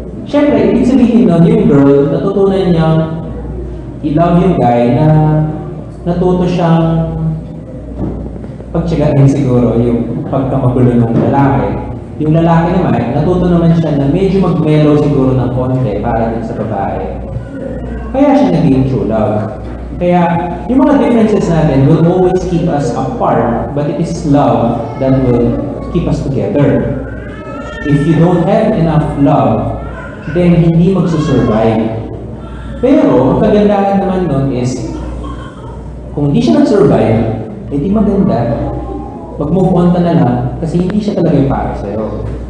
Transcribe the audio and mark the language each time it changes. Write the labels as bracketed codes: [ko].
[tl] Siyempre, ibig sabihin nun, yung girl, natutunan niyang i-love yung guy na natuto siyang pagtsagain siguro yung pagkamagulo ng lalaki. Yung lalaki naman, natuto naman siya na medyo mag-mellow siguro ng konti para din sa babae. Kaya siya naging true love. Kaya, yung mga differences natin [en] will always keep us apart, but it is love that will keep us together. If you don't have enough love, then [tl] hindi magsusurvive. Pero, ang kagandahan naman nun is, kung hindi siya nag-survive, hindi maganda. Mag-move on ka na lang kasi hindi siya talaga yung para sa'yo.